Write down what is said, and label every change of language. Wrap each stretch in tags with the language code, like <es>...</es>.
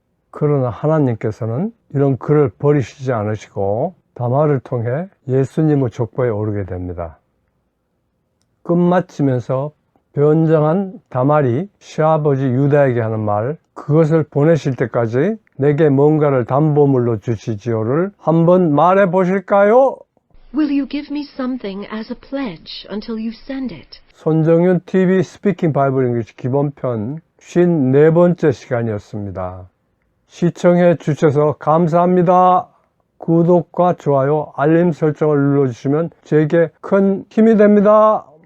<ko>그러나 하나님께서는 이런 그를 버리시지 않으시고 다말을 통해 예수님의 족보에 오르게 됩니다. 끝마치면서 변장한 다말이 시아버지 유다에게 하는 말, 그것을 보내실 때까지 내게 뭔가를 담보물로 주시지요를 한번 말해 보실까요?</ko> <en>Will you give me something as a pledge until you send it?</en> <ko>손정윤 TV 스피킹 바이블 잉글리시 기본편 54번째 시간이었습니다. 시청해 주셔서 감사합니다. 구독과 좋아요, 알림 설정을 눌러주시면 제게 큰 힘이 됩니다.</ko>